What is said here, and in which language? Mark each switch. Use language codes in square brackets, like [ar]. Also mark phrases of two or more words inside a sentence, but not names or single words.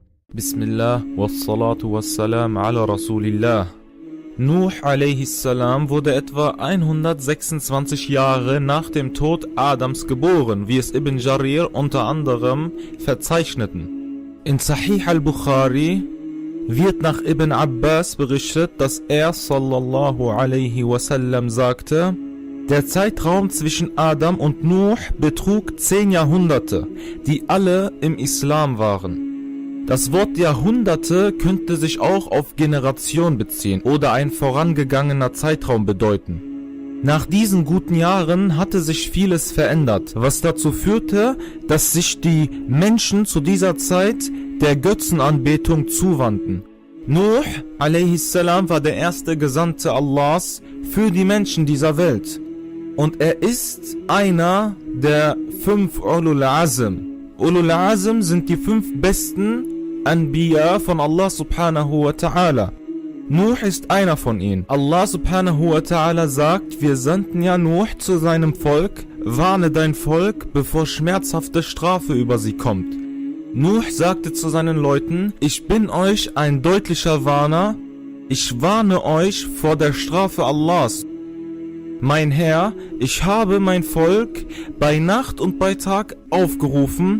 [ar] بسم الله، والصلاة والسلام على رسول الله. [de] Nuh a.s. wurde etwa 126 Jahre nach dem Tod Adams geboren, wie es Ibn Jarir unter anderem verzeichneten. In Sahih al-Bukhari wird nach Ibn Abbas berichtet, dass er [ar] صلى الله عليه وسلم [de] sagte: Der Zeitraum zwischen Adam und Nuh betrug 10 Jahrhunderte, die alle im Islam waren. Das Wort Jahrhunderte könnte sich auch auf Generation beziehen oder ein vorangegangener Zeitraum bedeuten. Nach diesen guten Jahren hatte sich vieles verändert, was dazu führte, dass sich die Menschen zu dieser Zeit der Götzenanbetung zuwandten. Nuh a.s. war der erste Gesandte Allahs für die Menschen dieser Welt. Und er ist einer der 5 [ar] أولو العزم. أولو العزم [de] sind die 5 besten Anbiya von [ar] الله سبحانه وتعالى. [de] Nuh ist einer von ihnen. [ar] الله سبحانه وتعالى [de] sagt: Wir sandten ja Nuh zu seinem Volk, warne dein Volk, bevor schmerzhafte Strafe über sie kommt. Nuh sagte zu seinen Leuten: Ich bin euch ein deutlicher Warner, ich warne euch vor der Strafe Allahs. Mein Herr, ich habe mein Volk bei Nacht und bei Tag aufgerufen.